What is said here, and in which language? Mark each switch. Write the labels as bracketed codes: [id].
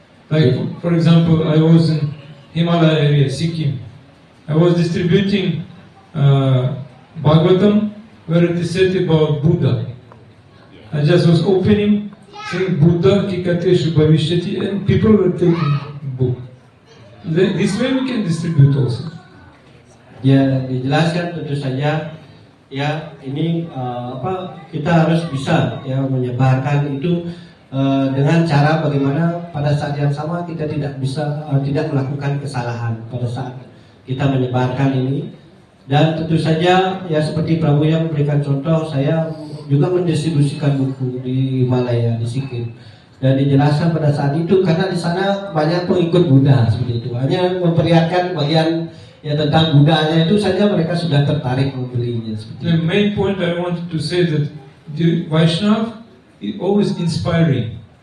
[en] Like for example, I was in Himalaya area, Sikkim. I was distributing Bhagavatam where it is said about Buddha. I just was opening, saying [sa] Buddha Kikateshu Bhavishyati, [en] and people were taking book. This way we can distribute also. [id] Ya, dijelaskan tentu saja ya ini kita harus bisa ya menyebarkan itu dengan cara bagaimana pada saat yang sama kita tidak bisa tidak melakukan kesalahan pada saat kita menyebarkan ini. Dan tentu saja ya seperti Prabu yang memberikan contoh, saya juga mendistribusikan buku di Himalaya, di Sikkim, dan dijelaskan pada saat itu karena di sana banyak pengikut Buddha seperti itu. Hanya memperlihatkan bagian ya tentang Buddhanya itu saja mereka sudah tertarik membelinya. [en] The main point I wanted to say that the Vaishnav is always inspiring.